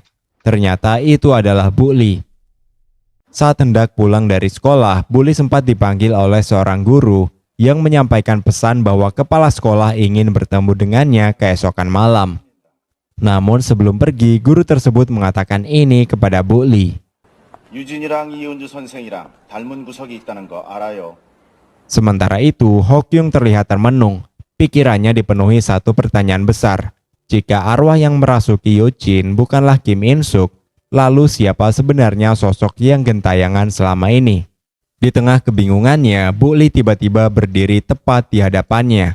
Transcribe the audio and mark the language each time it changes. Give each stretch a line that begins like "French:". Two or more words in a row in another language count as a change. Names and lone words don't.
Indonesian: Ternyata itu adalah Bu Li. Saat hendak pulang dari sekolah, Bu Li sempat dipanggil oleh seorang guru yang menyampaikan pesan bahwa kepala sekolah ingin bertemu dengannya keesokan malam. Namun sebelum pergi, guru tersebut mengatakan ini kepada Bu Li.
Korean: 유진이랑 이은주 선생이랑 닮은 구석이 있다는 거 알아요.
Indonesian: Sementara itu, Hokyung terlihat termenung. Pikirannya dipenuhi satu pertanyaan besar. Jika arwah yang merasuki Eugene bukanlah Kim In-suk, lalu siapa sebenarnya sosok yang gentayangan selama ini? Di tengah kebingungannya, Bu Li tiba-tiba berdiri tepat di hadapannya.